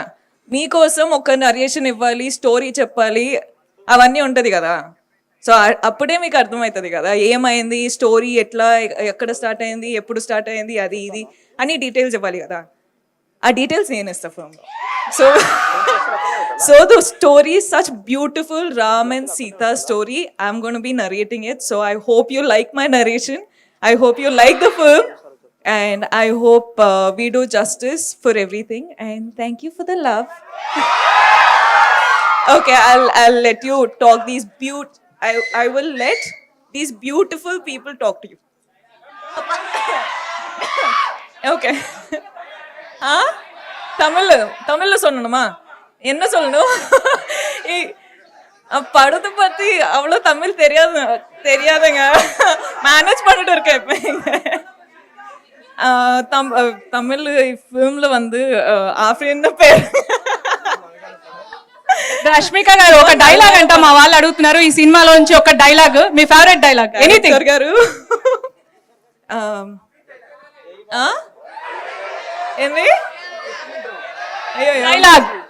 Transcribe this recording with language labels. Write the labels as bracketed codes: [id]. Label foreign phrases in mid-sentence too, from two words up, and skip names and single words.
[te] మీకోసం ఒక నరేషన్ ఇవ్వాలి, స్టోరీ చెప్పాలి, అవన్నీ ఉంటుంది కదా. సో అప్పుడే మీకు అర్థమవుతుంది కదా ఏమైంది, స్టోరీ ఎట్లా, ఎక్కడ స్టార్ట్ అయింది, ఎప్పుడు స్టార్ట్ అయింది, అది ఇది అని డీటెయిల్స్ ఇవ్వాలి కదా. ఆ డీటెయిల్స్ నేను ఇస్తాను ఫిల్మ్లో. [en] So the story, such beautiful Ram and Sita story, I'm going to be narrating it. So I hope you like my narration. I hope you like the film. And I hope we do justice for everything. And thank you for the love. Okay, I'll let you talk these I will let these beautiful people talk to you. [ta] Okay. தமிழ்ல சொல்லணுமா? என்ன சொல்லணும்? படத்தை பத்தி அவ்வளோ தமிழ் தெரியாதுங்க. மேனேஜ் பண்ணிட்டு இருக்கேன் இப்போ. தமிழ் ஃபிலிம்ல வந்து ஆஃப்ரின் பேர். [te] రష్మిక గారు ఒక డైలాగ్ అంట, మా వాళ్ళు అడుగుతున్నారు ఈ సినిమాలోంచి ఒక డైలాగ్, మీ [en] favourite dialogue anything [te] గారు. ఏంది డైలాగ్?